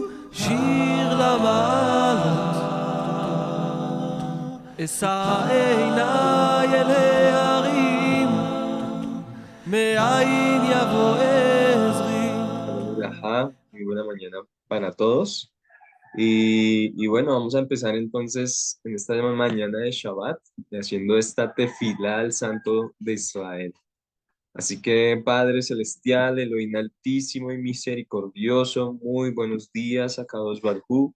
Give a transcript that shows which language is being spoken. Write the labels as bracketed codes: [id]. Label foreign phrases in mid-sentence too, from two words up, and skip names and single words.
[he] שיר למעלות, אשא עיניי אל ההרים, מאין יבוא עזרי. [es] Ajá, muy buena mañana para todos. Y bueno, vamos a empezar entonces en esta mañana de Shabbat, haciendo esta tefilá al Santo de Israel. Así que Padre Celestial, Elohim Altísimo y Misericordioso, muy buenos días a [he] קדוש ברוך הוא.